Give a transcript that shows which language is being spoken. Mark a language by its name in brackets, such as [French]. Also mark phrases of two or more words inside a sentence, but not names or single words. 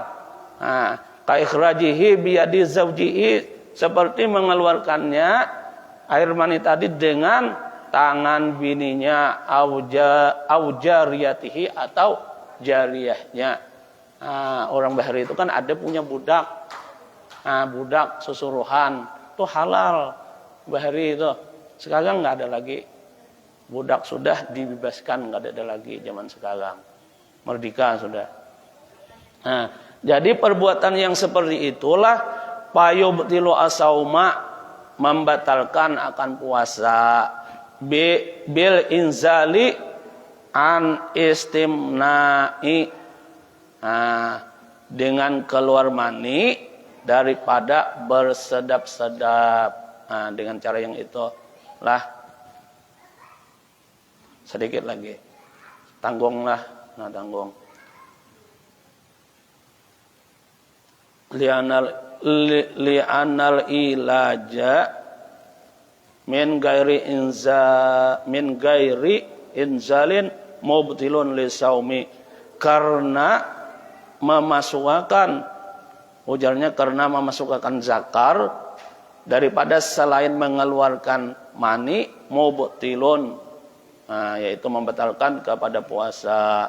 [Arabic] كإخراجه بيد زوجه, [Indonesian] seperti mengeluarkannya air mani tadi dengan tangan bininya, [Arabic] أو جاريته, [Indonesian] atau jariyahnya. Orang Bahari itu kan ada punya budak. Budak susuruhan itu halal Bahari itu. Sekarang nggak ada lagi. Budak sudah dibebaskan, nggak ada lagi zaman sekarang. Merdeka sudah. Jadi perbuatan yang seperti itulah [Arabic] فيبطل الصوم, [Indonesian] membatalkan akan puasa. [Arabic] بالإنزال عن استمناء, [Indonesian] dengan keluar mani daripada bersedap-sedap. Dengan cara yang itu lah. Sedikit lagi, tanggunglah, tanggung. [Arabic] لأن الإيلاج من غير إنزال مبطل للصوم, [Indonesian] karena memasukkan, ujarnya karena memasukkan zakar daripada selain mengeluarkan mani, mubtilun, yaitu membatalkan kepada puasa.